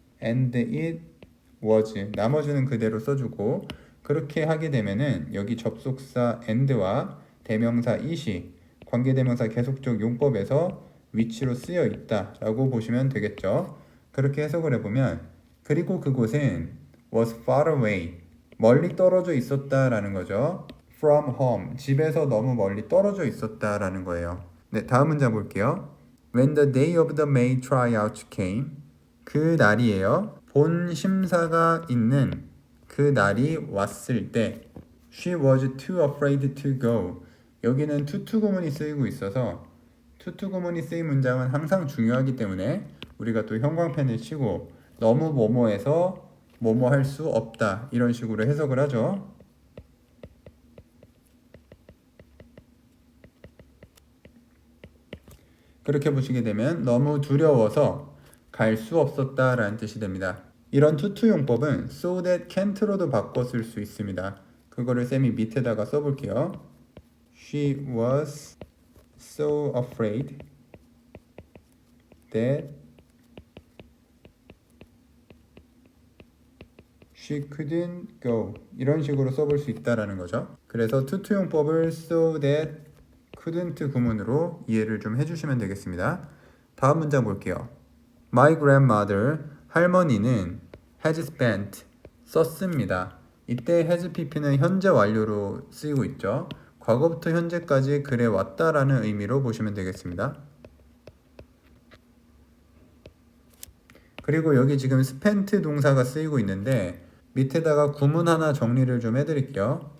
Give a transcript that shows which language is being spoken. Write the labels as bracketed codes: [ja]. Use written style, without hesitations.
[en] and it was [ko] 나머지는 그대로 써주고 그렇게 하게 되면은 여기 접속사 and와 대명사 it이 관계대명사 계속적 용법에서 위치로 쓰여 있다 라고 보시면 되겠죠. 그렇게 해석을 해보면 그리고 그곳은 [en] was far away [ko] 멀리 떨어져 있었다 라는 거죠. [en] from home [ko] 집에서 너무 멀리 떨어져 있었다 라는 거예요. 네, 다음 문장 볼게요. [en] When the day of the May tryout came [ko] 그 날이에요. 본 심사가 있는 그 날이 왔을 때 [en] She was too afraid to go [ko] 여기는 투투 구문이 쓰이고 있어서 투투 구문이 쓰인 문장은 항상 중요하기 때문에 우리가 또 형광펜을 치고 너무 뭐뭐해서 뭐뭐 할 수 없다 이런 식으로 해석을 하죠. 그렇게 보시게 되면 너무 두려워서 갈 수 없었다 라는 뜻이 됩니다. 이런 투투 용법은 [en] so that can't [ko] 로도 바꿔 쓸 수 있습니다. 그거를 쌤이 밑에다가 써볼게요. [en] She was so afraid that she couldn't go [ko] 이런 식으로 써볼 수 있다라는 거죠. 그래서 투투 용법을 [en] so that couldn't [ko] 구문으로 이해를 좀 해주시면 되겠습니다. 다음 문장 볼게요. [en] My grandmother [ko] 할머니는 [en] has spent [ko] 썼습니다. 이때 has pp는 현재 완료로 쓰이고 있죠. 과거부터 현재까지 그래 왔다라는 의미로 보시면 되겠습니다. 그리고 여기 지금 spent 동사가 쓰이고 있는데 밑에다가 구문 하나 정리를 좀 해드릴게요.